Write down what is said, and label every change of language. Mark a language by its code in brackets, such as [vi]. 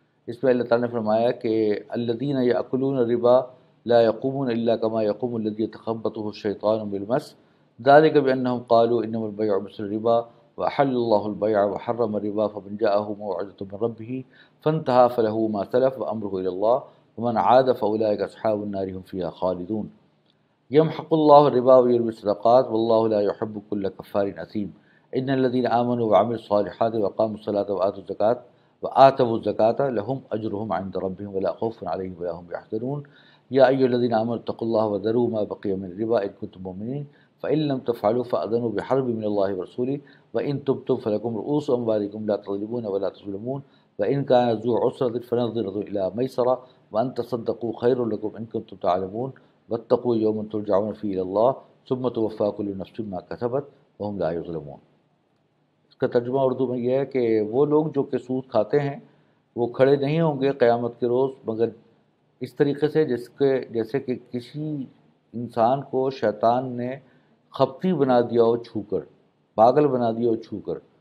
[ur] اس میں اللہ تعالیٰ نے فرمایا کہ [ar] الذین یأکلون الربا لا یقومون الا کما یقوم الذی یتخبطہ الشیطان من المس ذلک بأنہم قالوا انما البیع مثل الربا وأحل اللہ البیع وحرم الربا فمن جاءہ موعظۃ من ربہ فانتہى فلہ ما سلف وامرہ الی اللہ ومن عاد فاولئک اصحاب النار هم فیہا خالدون. یمحق اللہ الربا ویربی الصدقات واللہ لا یحب کل کفار اثیم. ان الذین آمنوا وعملوا الصالحات وقاموا الصلاة وآتوا الزکاة لهم اجرهم عند ربهم ولا خوف علیہم ولا هم یحزنون. یا ایھا الذین آمنوا اتقوا اللہ وذروا ما بقی من الربا ان کنتم مؤمنین فإن لم تفعلوا فأذنوا بحرب من اللہ ورسولہ وإن تبتم فلکم رؤوس أموالکم لا تظلمون ولا تظلمون وإن كان ذو عسرة فنظرة إلى ميسرة وأن تصدقوا خير لكم إن كنتم تعلمون واتقوا يوما ترجعون فيه إلى الله ثم توفى كل نفس ما كسبت وهم لا يظلمون. [ur] اس کا ترجمہ اردو میں یہ ہے کہ وہ لوگ جو کہ سود کھاتے ہیں وہ کھڑے نہیں ہوں گے قیامت کے روز مگر اس طریقے سے جیسے کہ کسی انسان کو شیطان نے خپتی بنا دیا ہو چھو کر، پاگل بنا دیا ہو چھو کر.